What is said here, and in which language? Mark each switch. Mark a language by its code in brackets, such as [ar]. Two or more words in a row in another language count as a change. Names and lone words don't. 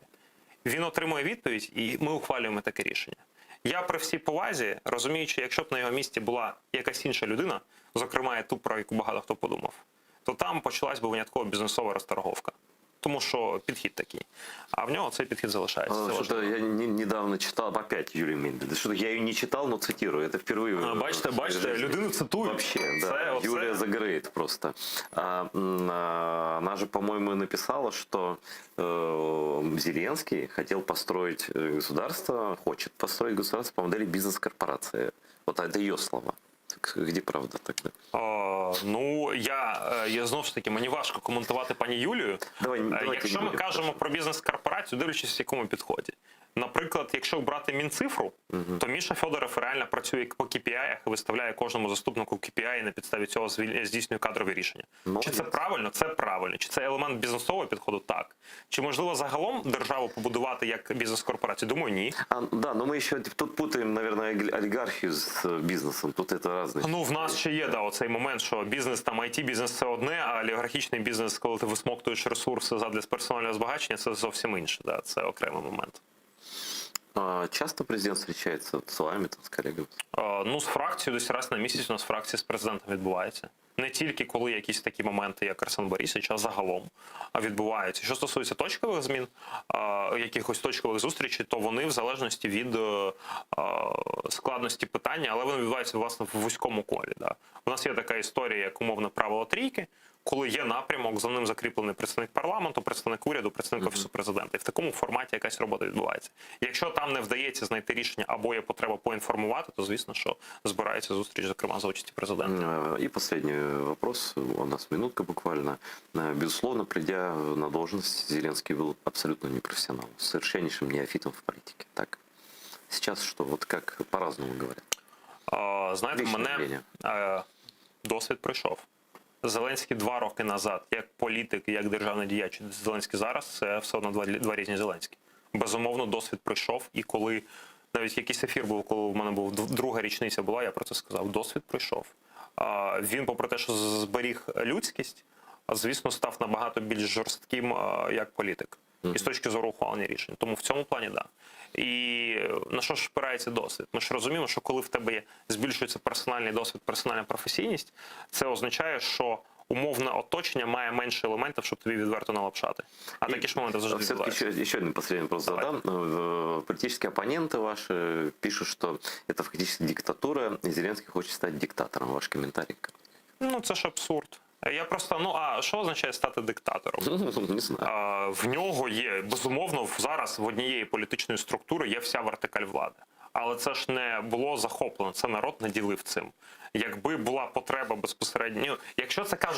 [uk] Він отримує відповідь, і ми ухвалюємо таке рішення. Я при всій повазі, розуміючи, якщо б на його місці була якась інша людина, зокрема і ту, про яку багато хто подумав, то там почалась би винятково бізнесова розторговка. Тому що підхід такий. А в нього цей підхід залишається. Це [ru] Что-то [uk] важливо. [ru] я недавно читал, опять Юлия Мендель. Что-то я ее не читал, но цитирую. Это впервые. [uk] Бачите, людину цитують. [ru] Вообще, да. [uk] Це- Юлия це- [ru] загорает просто. Она же, по-моему, написала, что Зеленский хотел построить государство, хочет построить государство по модели бизнес-корпорации. Вот это ее слова. Так где правда тогда? [uk] Ну, я знову ж таки, мені важко коментувати пані Юлію. Давайте Якщо не ми будемо. кажемо про бізнес-корпорацію, дивлячись в якому підході. Наприклад, якщо брати Мінцифру, то Міша Федоров реально працює по KPI і виставляє кожному заступнику KPI і на підставі цього здійснює кадрові рішення. Чи це правильно? Це правильно. Чи це елемент бізнесового підходу? Так. Чи можливо загалом державу побудувати як бізнес-корпорацію? Думаю, ні. [ru] Да, но мы еще тут путаем, наверное, олигархию с бизнесом. Тут это разные. [uk] Ну, в нас ще є оцей момент, що бізнес, там IT-бізнес – це одне, а олігархічний бізнес, коли ти висмоктуєш ресурси задля персонального збагачення, це зовсім інше. Да, це окремий момент. [ru] Часто президент встречается с вами, там, с коллегами? [uk] Ну, з фракцією десь раз на місяць у нас фракція з президентом відбувається. Не тільки коли якісь такі моменти, як Арсен Борисович, а загалом відбуваються. Що стосується точкових змін, якихось точкових зустрічей, то вони в залежності від складності питання, але вони відбуваються, власне, в вузькому колі. Да. У нас є така історія, як умовне правило трійки, коли є напрямок, за ним закріплений представник парламенту, представник уряду, представник офісу президента. І в такому форматі якась робота відбувається. Якщо там не вдається знайти рішення або є потреба поінформувати, то звісно, що збирається зустріч, зокрема, за участі президента. [ru] И последний вопрос, у нас минутка буквально. Безусловно, придя на должность, Зеленский был абсолютно непрофессионал, совершеннейшим неофитом в политике. Так? Сейчас что? Вот как по-разному говорят. [uk] Знаєте, Вічне мене мнення. досвід пройшов. Зеленський 2 роки назад, як політик, як державний діяч, Зеленський зараз, це все одно два різні Зеленські. Безумовно, досвід пройшов, і коли навіть якийсь ефір був, коли в мене був друга річниця була, я про це сказав, досвід пройшов. Він, попри те, що зберіг людськість, звісно, став набагато більш жорстким як політик. І з точки зору ухвалення рішень. Тому в цьому плані, да. І на що ж спирається досвід? Ми ж розуміємо, що коли в тебе збільшується персональний досвід, персональна професійність, це означає, що умовне оточення має менше елементів, щоб тобі відверто налапшати. А такі ж моменти завжди [ru] Все-таки [uk] відбуваються. [ru] еще один последний вопрос задам. Политические оппоненты ваши пишут, что это фактически диктатура, и Зеленский хочет стать диктатором. Ваш комментарий? [uk] Ну, це ж абсурд. Я просто, а що означає стати диктатором? Не знаю. В нього є, безумовно, зараз в однієї політичної структури є вся вертикаль влади. Але це ж не було захоплено, це народ наділив цим. Якби була потреба безпосередньо, якщо це каже...